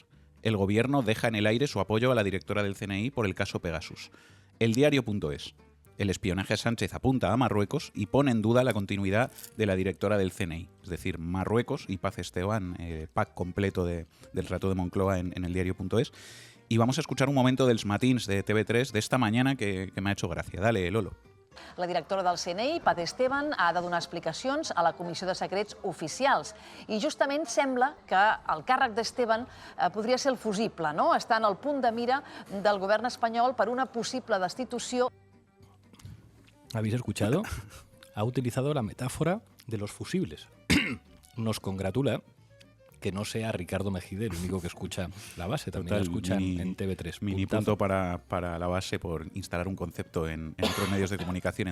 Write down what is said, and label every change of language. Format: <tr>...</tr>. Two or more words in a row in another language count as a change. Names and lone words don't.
<es>El gobierno deja en el aire su apoyo a la directora del CNI por el caso Pegasus. El Diario.es. El espionaje a Sánchez apunta a Marruecos y pone en duda la continuidad de la directora del CNI. Es decir, Marruecos y Paz Esteban, pack completo del relato de Moncloa en el Diario.es. Y vamos a escuchar un momento dels matins de TV3 d'esta mañana que m'ha hecho gracia. Dale, Lolo.</es> <ca>La directora del CNI, Paz Esteban, ha de donar explicacions a la Comissió de Secrets Oficials. I justament sembla que el càrrec d'Esteban podria ser el fusible, no? Està en el punt de mira del govern espanyol per una possible destitució.</ca> <es>¿Habéis escuchado? Ha utilizado la metáfora de los fusibles. Nos congratula que no sea Ricardo Mejide el único que escucha la base, también lo escuchan en TV3. Mini punto para la base por instalar un concepto en otros medios de comunicación.</es>